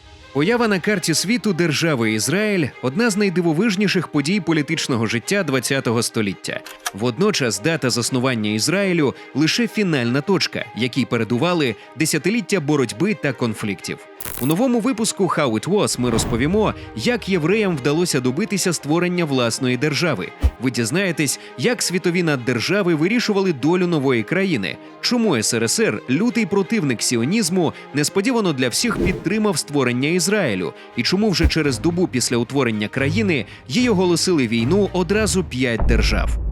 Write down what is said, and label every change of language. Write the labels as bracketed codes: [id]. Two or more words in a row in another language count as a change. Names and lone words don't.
[uk] Поява на карті світу держави Ізраїль – одна з найдивовижніших подій політичного життя ХХ століття. Водночас дата заснування Ізраїлю – лише фінальна точка, якій передували десятиліття боротьби та конфліктів. У новому випуску «How it was» ми розповімо, як євреям вдалося добитися створення власної держави. Ви дізнаєтесь, як світові наддержави вирішували долю нової країни, чому СРСР, лютий противник сіонізму, несподівано для всіх підтримав створення Ізраїлю, і чому вже через добу після утворення країни їй оголосили війну одразу 5 держав.